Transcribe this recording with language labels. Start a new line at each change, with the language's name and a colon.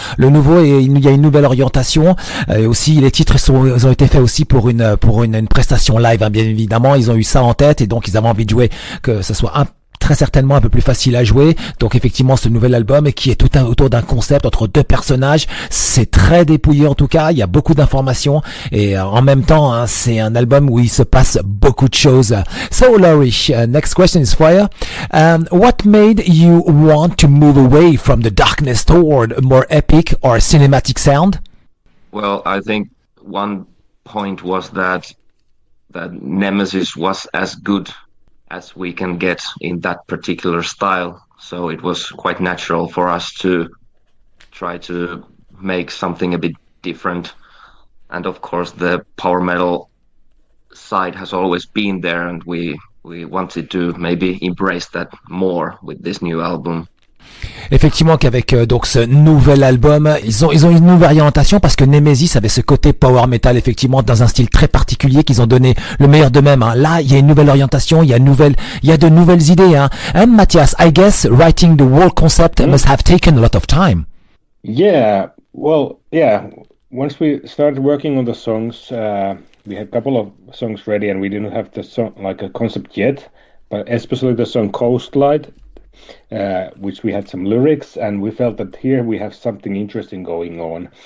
French: Le nouveau, il y a une nouvelle orientation, et aussi les titres ils ont été faits aussi pour une prestation live, hein, bien évidemment, ils ont eu ça en tête et donc ils avaient envie de jouer que ce soit très certainement un peu plus facile à jouer. Donc effectivement ce nouvel album qui est tout autour d'un concept entre deux personnages, c'est très dépouillé en tout cas, il y a beaucoup d'informations et en même temps hein, c'est un album où il se passe beaucoup de choses.
English: So Laurie, next question is for you. What made you want to move away from the darkness toward a more epic or cinematic sound? Well, I think one point was that Nemesis was as good as we can get in that particular style. So it was quite natural for us to try to make something a bit different. And of course the power metal side has always been there, and we wanted to maybe embrace that more with this new album.
French: Effectivement qu'avec donc ce nouvel album, ils ont une nouvelle orientation parce que Nemesis avait ce côté power metal effectivement dans un style très particulier qu'ils ont donné le meilleur d'eux-mêmes. Hein. Là, il y a une nouvelle orientation, il y a de nouvelles idées. Hein.
English: And Mathias, I guess writing the whole concept must have taken a lot of time. Yeah, well, yeah. Once we started working on the songs, we had a couple of songs ready, and we didn't have the song like a concept yet. But especially the song Coastline. Which we had some lyrics, and we felt that here we have something interesting going on.